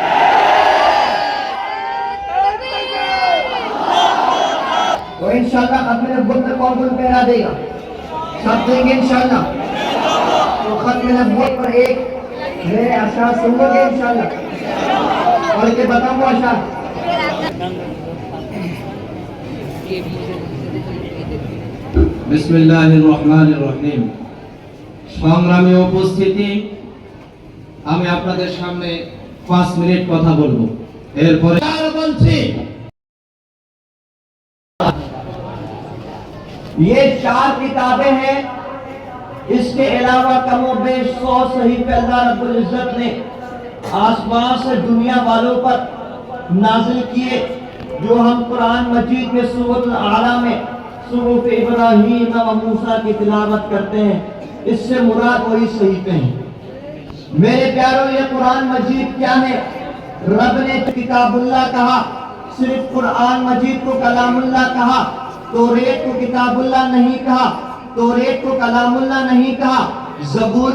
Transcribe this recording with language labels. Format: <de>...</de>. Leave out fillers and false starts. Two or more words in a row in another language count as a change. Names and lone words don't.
<ur>تو انشاءاللہ ختم نبوت میں کون کون پہرا دے گا سب دیں گے انشاءاللہ تو ختم نبوت پر ایک میرے اشعار سن لو گے انشاءاللہ اور کے بتاؤں گا اشعار</ur> <bn>বিসমিল্লাহিররহমানিররহিম সংগ্রামী উপস্থিতি আমি আপনাদের সামনে 5 মিনিট কথা বলবো এরপরে আর বলছি</bn> <ur>یہ 4 کتابیں ہیں اس کے علاوہ کم و بیش 100 صحیفے اللہ رب العزت نے آسمان سے دنیا والوں پر نازل کیے جو ہم قرآن مجید میں سورۃ الاعلیٰ میں صحف ابراہیم و موسیٰ کی تلاوت کرتے ہیں اس سے مراد وہی صحیفے ہیں میرے پیاروں یہ قرآن مجید کیا ہے رب نے کتاب اللہ کہا صرف قرآن مجید کو کلام اللہ کہا توریت کو کتاب اللہ نہیں کہا توریت کو کلام اللہ نہیں کہا زبور</ur>